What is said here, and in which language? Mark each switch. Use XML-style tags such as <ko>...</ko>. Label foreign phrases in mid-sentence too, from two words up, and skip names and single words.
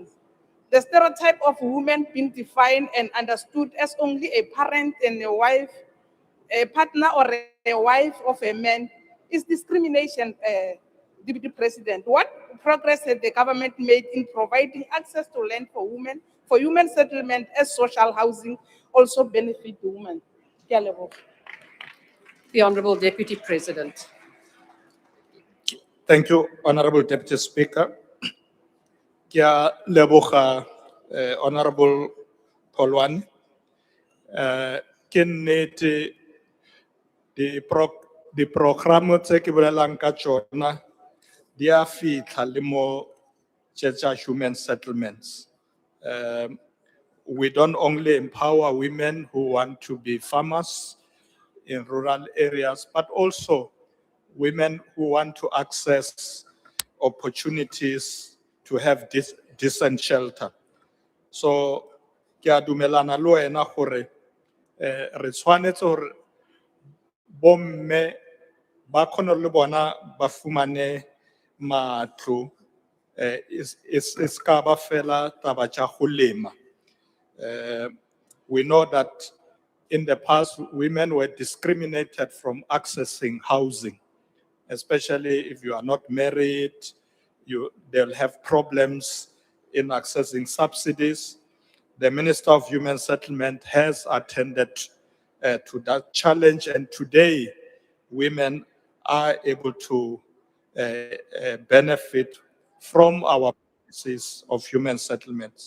<en>The stereotype of women being defined and understood as only a parent and a wife, a partner or a wife of a man is discrimination, Deputy President. What progress has the government made in providing access to land for women, for human settlement as social housing also benefit the women?</en> <tn>Ke a leboga.</tn> <en>The Honorable Deputy President. Thank you, Honorable Deputy Speaker.</en> <tn>Kia leboga, Honorable Polwan. Ke nnete di programo tse ke bolelang ka tsona di a fitlha le mo tsa</tn> <en>human settlements. We don't only empower women who want to be farmers in rural areas, but also women who want to access opportunities to have decent shelter. So,</en> <tn>ke a dumelana le wena gore re tshwanetse gore bomme ba kgone le bona ba fumane matlo is ka ba fela taba tša go lema.</tn> <en>We know that in the past, women were discriminated from accessing housing, especially if you are not married, they'll have problems in accessing subsidies. The Minister of Human Settlement has attended to that challenge, and today women are able to benefit from our policies of human settlements.</en>